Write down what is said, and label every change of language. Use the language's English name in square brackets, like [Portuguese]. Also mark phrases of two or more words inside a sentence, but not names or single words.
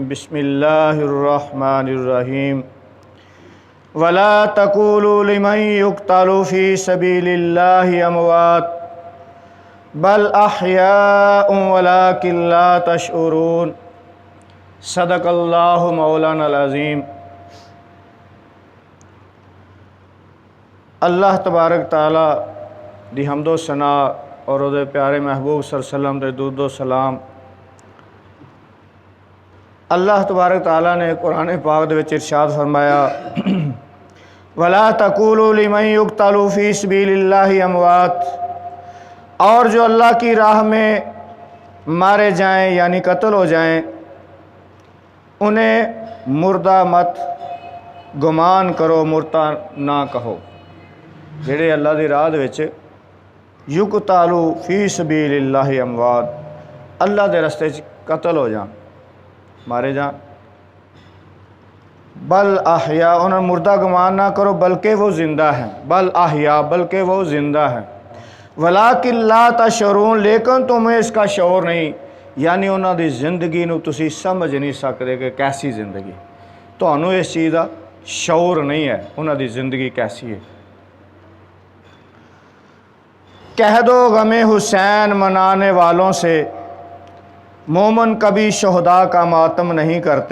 [Arabic] بسم الله الرحمن الرحيم. ولا تقولوا لمن يقتل في سبيل الله أموات بل أحياء ولكن لا تشعرون. صدق الله مولانا العظيم. الله تبارك تعالى [Punjabi] دی حمدو ثنا اور اوہدے پیارے محبوب [Arabic] صلى الله عليه وسلم [Punjabi] دے درود و سلام. [Arabic] الله تبارك تعالى [Punjabi] نے قرآن پاک دے وچ ارشاد فرمایا, [Arabic] ولا تقولوا لمن يقتل في سبيل الله أموات, [Urdu] اور جو اللہ کی راہ میں مارے جائیں یعنی قتل ہو جائیں، انہیں مردہ مت گمان کرو، مردہ نہ کہو. [Punjabi] جیہڑے اللہ دی راہ دے وچ [Arabic] يقتلوا في سبيل الله أموات, [Punjabi] اللہ دے رستے چ قتل ہو جان، مارے جان. [Arabic] بل أحياء, [Urdu] انہیں مردہ گمان نہ کرو بلکہ وہ زندہ ہیں. [Arabic] بل أحياء, [Urdu] بلکہ وہ زندہ ہیں. [Arabic] ولكن لا تشعرون, [Urdu] لیکن تمہیں اس کا شعور نہیں، یعنی انہوں کی زندگی [Punjabi] نوں تسی سمجھ نہیں سکتے [Urdu] کہ کیسی زندگی، تہانوں اس چیز کا شعور نہیں ہے انہوں کی زندگی کیسی ہے. کہہ دو غمے حسین منانے والوں سے، مومن کبھی شہدا کا ماتم نہیں کرتے.